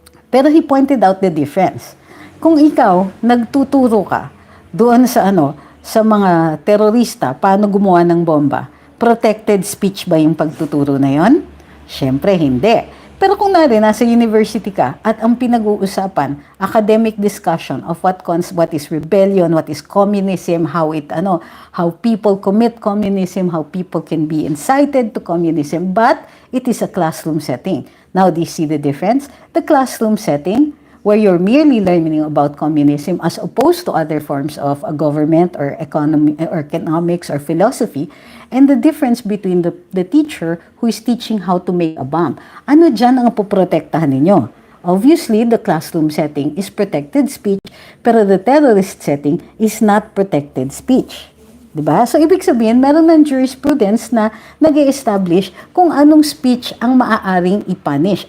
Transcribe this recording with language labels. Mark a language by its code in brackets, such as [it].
[tl] Pero [en] he pointed out the difference. [tl] Kung ikaw, nagtuturo ka doon sa sa mga terorista, paano gumawa ng bomba, protected speech ba yung pagtuturo na yon? Siyempre, hindi. Pero kung nasa university ka at ang pinag-uusapan, [en] academic discussion of what is rebellion, what is communism, how people commit communism, how people can be incited to communism, but it is a classroom setting. Now, do you see the difference? The classroom setting, where you're merely learning about communism as opposed to other forms of a government or economy or economics or philosophy, and the difference between the teacher who is teaching how to make a bomb. [tl] Ano dyan ang poprotektahan ninyo? [en] Obviously, the classroom setting is protected speech, pero the terrorist setting is not protected speech. Diba? [tl] So, ibig sabihin, meron ng jurisprudence na nag-establish kung anong speech ang maaaring ipunish.